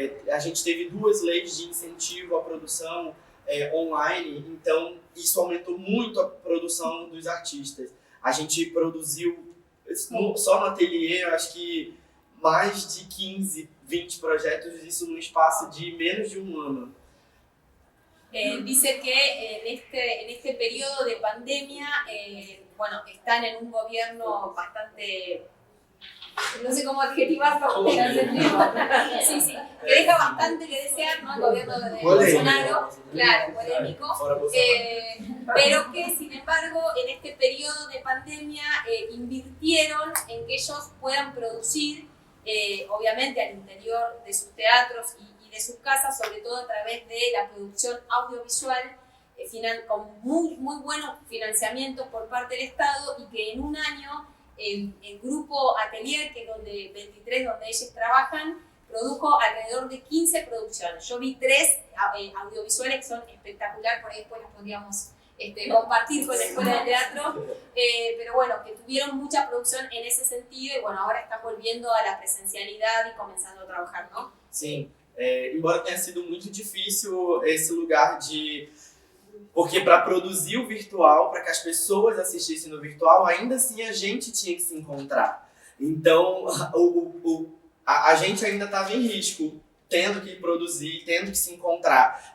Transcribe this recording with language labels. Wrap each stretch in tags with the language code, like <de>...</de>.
<pt>A gente teve 2 leis de incentivo à produção online, então isso aumentou muito a produção dos artistas. A gente produziu, só no ateliê, eu acho que mais de 15, 20 projetos, isso num espaço de menos de um ano.</pt> <es>Dice que en este periodo de pandemia, bueno, están en un gobierno bastante, no sé cómo adjetivarlo, sí, que deja bastante que desear, ¿no? El gobierno de Bolsonaro, claro, polémico, pero que sin embargo en este periodo de pandemia invirtieron en que ellos puedan producir, obviamente al interior de sus teatros y de sus casas, sobre todo a través de la producción audiovisual, con muy buenos financiamientos por parte del Estado, y que en un año el grupo Atelier, que es donde 23, donde ellos trabajan, produjo alrededor de 15 producciones. Yo vi 3 audiovisuales que son espectaculares, por ahí después las podríamos compartir con la Escuela de Teatro, pero bueno, que tuvieron mucha producción en ese sentido y bueno, ahora están volviendo a la presencialidad y comenzando a trabajar, ¿no?</es> <pt>Sim, embora tenha sido muito difícil esse lugar de... Porque para produzir o virtual, para que as pessoas assistissem no virtual, ainda assim a gente tinha que se encontrar. Então, a gente ainda estava em risco, tendo que produzir, tendo que se encontrar.</pt>